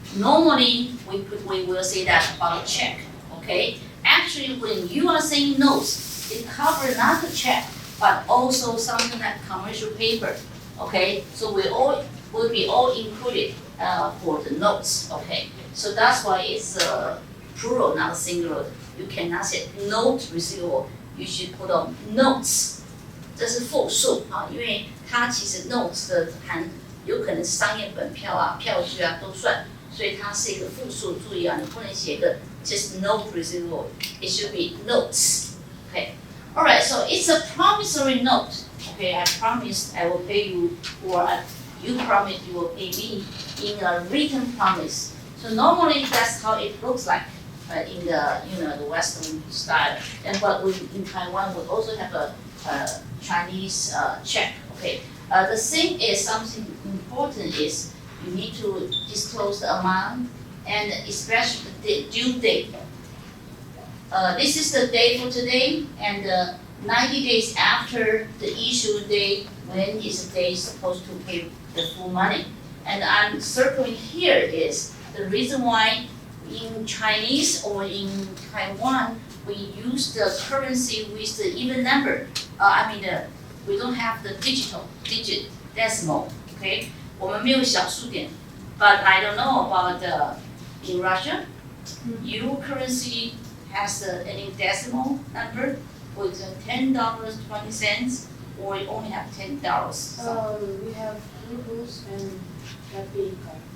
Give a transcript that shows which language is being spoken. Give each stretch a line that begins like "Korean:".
English: Normally, we will say that about a check. Okay, actually, when you are saying notes, it covers not the check, but also something like commercial paper. Okay, so will be all included for the notes. Okay, so that's why it's plural, not singular. You cannot say note receivable. You should put on notes.
Chinese: 这是复数啊，因为它其实 notes 的有可能是商业本票啊、票据啊都算，所以它是一个复数。注意啊，你不能写一个
English: just note receivable. It should be notes. Okay. All right. So it's a promissory note. Okay. I promised I will pay you, or you promised you will pay me in a written promise. So normally that's how it looks like in the Western style. But in Taiwan we also have a Chinese check. Okay. The thing is, something important is you need to disclose the amount and especially the due date. This is the date for today, and 90 days after the issue date, when is the day supposed to pay the full money? And I'm circling here is the reason why in Chinese or in Taiwan we use the currency with the even number. We don't have the digit decimal.
Chinese: Okay, 我们没有小数点。
English: But I don't know about in Russia. Your currency has any decimal number? For example, $10.20, or you only have $10. We have rubles and kopeyka.